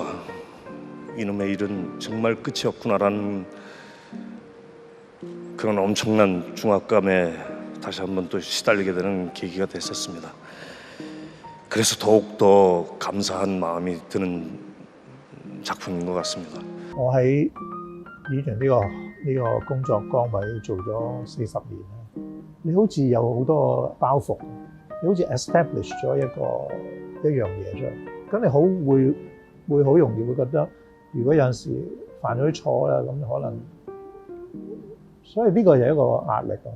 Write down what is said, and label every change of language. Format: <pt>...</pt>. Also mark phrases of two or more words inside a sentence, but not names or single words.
<ko>이놈의 일은 정말 끝이 없구나라는 그런 엄청난 중압감에 다시 한번 또 시달리게 되는 계기가 됐었습니다. 그래서 더욱더 감사한 마음이 드는 작품인 것 같습니다.</ko> <yue>我喺演員呢個工作崗位做咗40年啦，你好似有好多包袱，你好似 establish 咗一樣嘢出嚟，咁你會好容易會覺得，如果有陣時犯咗啲錯啦，咁可能，所以呢個係一個壓力啊。</yue>